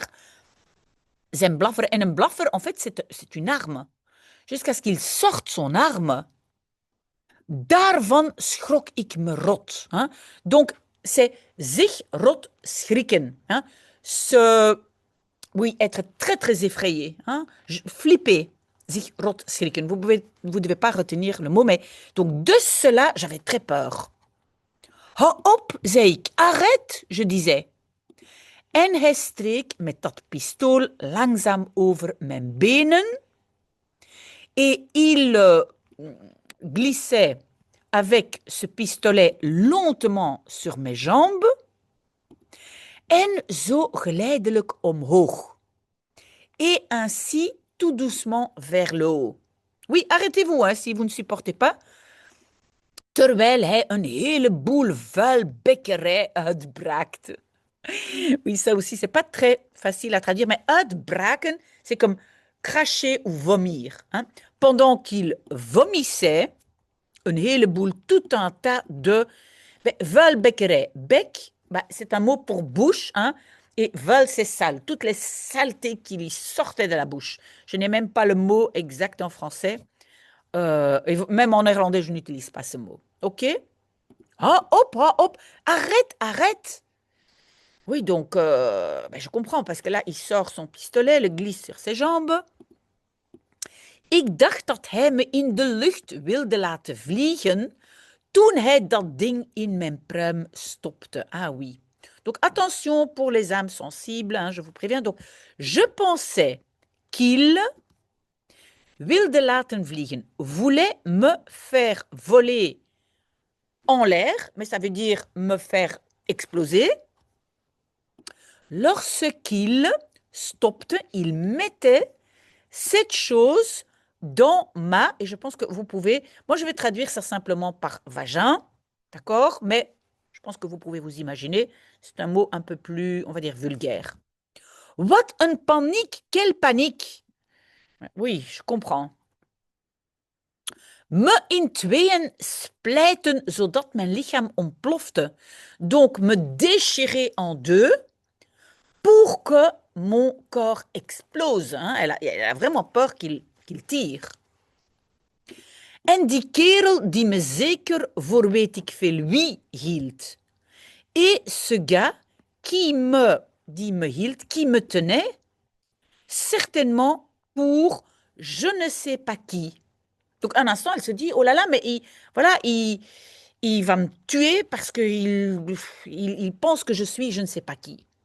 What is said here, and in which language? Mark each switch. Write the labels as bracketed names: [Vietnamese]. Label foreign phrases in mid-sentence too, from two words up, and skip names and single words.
[Dutch] Zijn blaffer. En een blaffer, [French] en fait, c'est une arme. Jusqu'à ce qu'il sorte son arme. [Dutch] Daarvan schrok ik me rot. [French] Hein? Donc, c'est [Dutch] zich rot schrikken. [French] Hein? Oui, être très, très effrayé. Hein? Flipper. [Dutch] Zich rot schrikken. [French] Vous devez pas retenir le mot, mais donc de cela, j'avais très peur. [Dutch] Hou op, zei ik. [French] Arrête, je disais. [Dutch] En hij streek met dat pistool langzaam over mijn benen. [French] Et il glissait avec ce pistolet lentement sur mes jambes. [Dutch] En zo geleidelijk omhoog. [French] Et ainsi tout doucement vers le haut. Oui, arrêtez-vous hein, si vous ne supportez pas. [Dutch] Terwijl hij een heleboel vuilbekkerij uitbraakte. [French] Oui, ça aussi, c'est pas très facile à traduire, mais uitbraken, c'est comme cracher ou vomir. Hein. Pendant qu'il vomissait, [Dutch] een heleboel, [French] tout un tas de vuilbekkerij. Bek, c'est un mot pour bouche, hein, et vuil, c'est sale. Toutes les saletés qui lui sortaient de la bouche. Je n'ai même pas le mot exact en français. Et même en néerlandais, je n'utilise pas ce mot. OK? Ah, hop, arrête. Oui, donc, je comprends, parce que là, il sort son pistolet, le glisse sur ses jambes. [Dutch] Ik dacht dat hij me in de lucht wilde laten vliegen toen hij dat ding in mijn pruim stopte. [French] Ah oui. Donc, attention pour les âmes sensibles, hein, je vous préviens. Donc, je pensais qu'il [Dutch] wilde laten vliegen, [French] voulait me faire voler en l'air, mais ça veut dire me faire exploser. Lorsqu'il stopte, il mettait cette chose dans ma, et je pense que vous pouvez, moi je vais traduire ça simplement par vagin, d'accord? Mais je pense que vous pouvez vous imaginer, c'est un mot un peu plus, on va dire, vulgaire. [Dutch] Wat een paniek, [French] quelle paniek! Oui, je comprends. [Dutch] Me in tweeën splijten zodat mijn lichaam ontplofte. [French] Donc me déchirer en deux pour que mon corps explose. Hein? Elle a vraiment peur qu'il tire. [Dutch] En die kerel die me zeker voor weet ik veel wie hield. [French] Et ce gars qui me hield, qui me tenait, certainement pour je ne sais pas qui. Donc un instant, elle se dit, oh là là, mais il va me tuer parce qu'il pense que je suis je ne sais pas qui.